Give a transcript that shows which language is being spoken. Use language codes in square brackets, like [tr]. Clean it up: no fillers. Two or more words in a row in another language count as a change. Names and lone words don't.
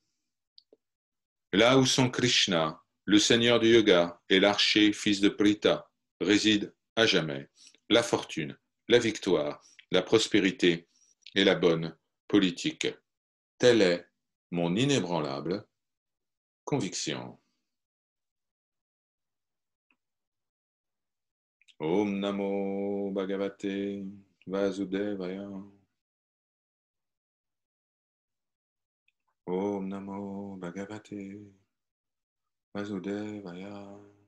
[fr] Là où sont Krishna, le seigneur du yoga, et l'archer fils de Prita, résident à jamais la fortune, la victoire, la prospérité et la bonne politique. Telle est mon inébranlable conviction. [sa] ॐ नमो भगवते वासुदेवाय. ॐ नमो भगवते वासुदेवाय.